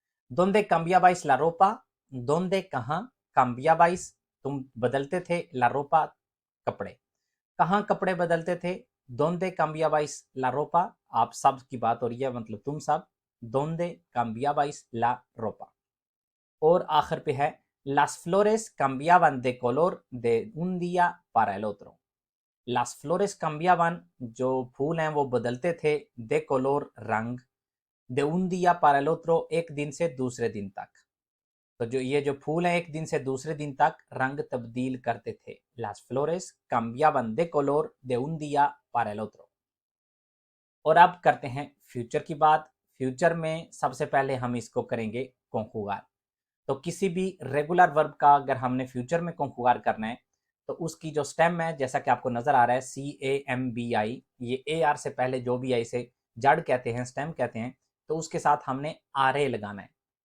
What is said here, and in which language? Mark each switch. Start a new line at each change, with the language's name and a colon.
Spanish: donde cambiabais la ropa, donde,
Hindi: कहाँ,
Spanish: cambiabais,
Hindi: तुम बदलते थे,
Spanish: la ropa,
Hindi: कपड़े, कहाँ कपड़े बदलते थे, donde cambiabais la ropa, आप सब की बात हो रही है, मतलब तुम सब, donde cambiabais la ropa। और आखिर पे है
Spanish: las flores cambiaban de color de un día para el otro। las flores cambiaban,
Hindi: जो फूल हैं वो बदलते थे,
Spanish: de color,
Hindi: रंग,
Spanish: de un día para el otro,
Hindi: एक दिन से दूसरे दिन तक। तो जो ये जो फूल है एक दिन से दूसरे दिन तक रंग तब्दील करते थे।
Spanish: las flores cambiaban de color de un día para el otro।
Hindi: और अब करते हैं फ्यूचर की बात। फ्यूचर में सबसे पहले हम इसको करेंगे कंजुगार। तो किसी भी रेगुलर वर्ब का अगर हमने फ्यूचर में कंजुगार करना है तो उसकी जो स्टेम है जैसा कि आपको नजर आ रहा है CAMBI, ये AR से पहले जो भी है इसे जड़ कहते हैं, स्टेम कहते हैं, तो उसके साथ हमने RA लगाना है।